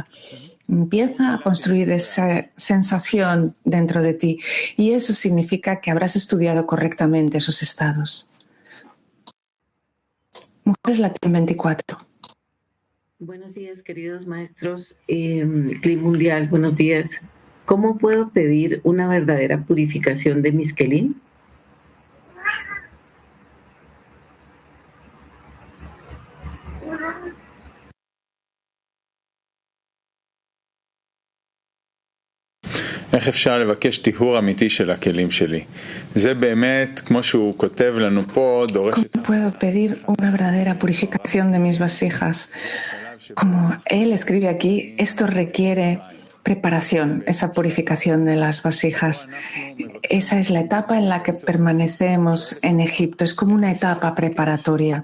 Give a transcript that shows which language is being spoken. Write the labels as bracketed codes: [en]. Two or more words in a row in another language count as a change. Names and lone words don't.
[es] Empieza a construir esa sensación dentro de ti y eso significa que habrás estudiado correctamente esos estados. Mujeres Latin 24. Buenos días, queridos maestros. Clip Mundial, buenos días. ¿Cómo puedo pedir una verdadera purificación de mis kelim? [he] איך אפשר לבקש טיהור אמיתי של הכלים שלי? זה באמת, כמו שהוא כותב לנו פה, דורש... [es] ¿Cómo puedo pedir una verdadera purificación de mis vasijas? Como él escribe aquí, esto requiere preparación, esa purificación de las vasijas. Esa es la etapa en la que permanecemos en Egipto, es como una etapa preparatoria.